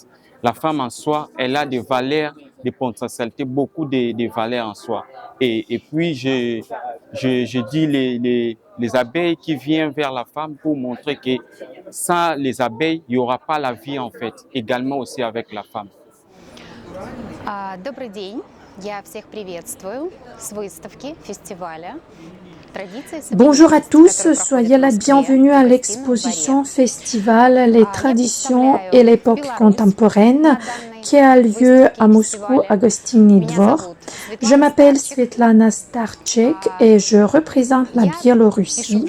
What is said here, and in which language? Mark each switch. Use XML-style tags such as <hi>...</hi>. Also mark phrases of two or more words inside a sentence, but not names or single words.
<fr>La femme en soi, elle a des valeurs, des potentialités, beaucoup de valeurs en soi. Et puis, je dis les abeilles qui viennent vers la femme pour montrer que sans les abeilles, il n'y aura pas la vie en fait, également aussi avec la femme.</fr> <ru>Добрый день, я всех приветствую с выставки, фестиваля.</ru> <fr>Bonjour à tous, soyez la bienvenue à l'exposition Festival Les traditions et l'époque contemporaine qui a lieu à Moscou à Gostiny Dvor. Je m'appelle Svetlana Starchek et je représente la Biélorussie.</fr>